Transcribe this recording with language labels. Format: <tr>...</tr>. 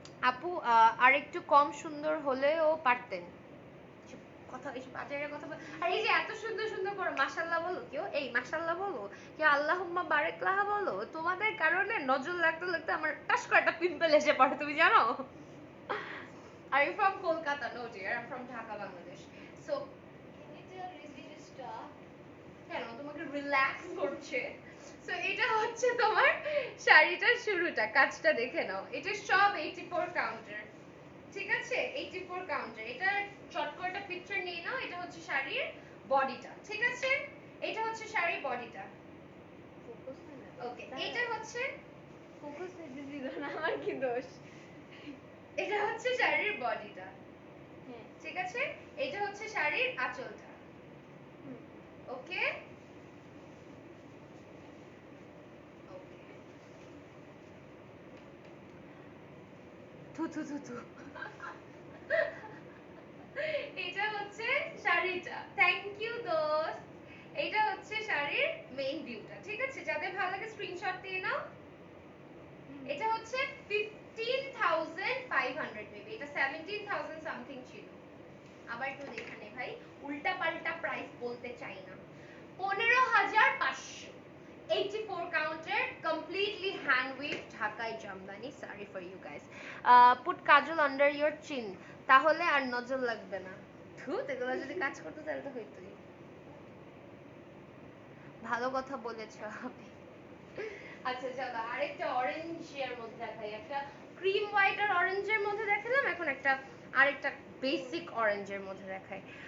<bn>আপু আর একটু কম সুন্দর হলেও পারতেন। কথা এসব বাজারের কথা আর এই যে এত সুন্দর সুন্দর করে মাশাআল্লাহ বলো, কেউ এই মাশাআল্লাহ বলো, কেউ আল্লাহুম্মা বারিক লাহা বলো, তোমাদের কারণে নজর লাগতে লাগতে আমার টাস করে একটা পিম্পল এসে পড়ে, তুমি জানো?</bn> <en>Are you from Kolkata? No dear, I'm from Dhaka, Bangladesh. So can you tell Rizvi to stop?</en> <bn>কেন তোমাকে রিল্যাক্স করছে? সো এটা হচ্ছে তোমার শাড়িটার শুরুটা, কাজটা দেখে নাও। এটা সব 84 কাউন্টার, ঠিক আছে? 84 কাউন্টার। এটা শর্ট করে একটা পিকচার নিয়ে নাও। এটা হচ্ছে শাড়ির বডিটা, ঠিক আছে? এটা হচ্ছে শাড়ির বডিটা। ফোকাস না, ওকে। এটা হচ্ছে ফোকাস দিদি না, আমার কি দোষ? এটা হচ্ছে শাড়ির বডিটা, হ্যাঁ, ঠিক আছে? এটা হচ্ছে শাড়ির আঁচলটা, ওকে? থু থু থু থু। এটা হচ্ছে শাড়িটা, থ্যাংক ইউ দোস্ত। এটা হচ্ছে শাড়ির মেইন ভিউটা, ঠিক আছে? যাদের ভালো লাগে স্ক্রিনশট দিয়ে নাও। এটা হচ্ছে 15,500 বেবি, এটা 17,000 সামথিং ছিল। আবার একটু দেখে নে ভাই, উল্টা পাল্টা প্রাইস বলতে চাই না।</bn> <en>15,500, 84 counter, completely hand weave Dhakai Jamdani saree for you guys. Put kajal under your chin,</en> <bn>তাহলে আর নজর লাগবে না। ধুত, এগুলো যদি কাজ করতে তাহলে তো হইতোই। ভালো কথা বলেছো আপনি। আচ্ছা চলো আরেকটা অরেঞ্জ এর মধ্যে দেখাই, একটা ক্রিম হোয়াইট আর অরেঞ্জের মধ্যে দেখালাম, এখন একটা আরেকটা বেসিক অরেঞ্জের মধ্যে দেখাই।</bn>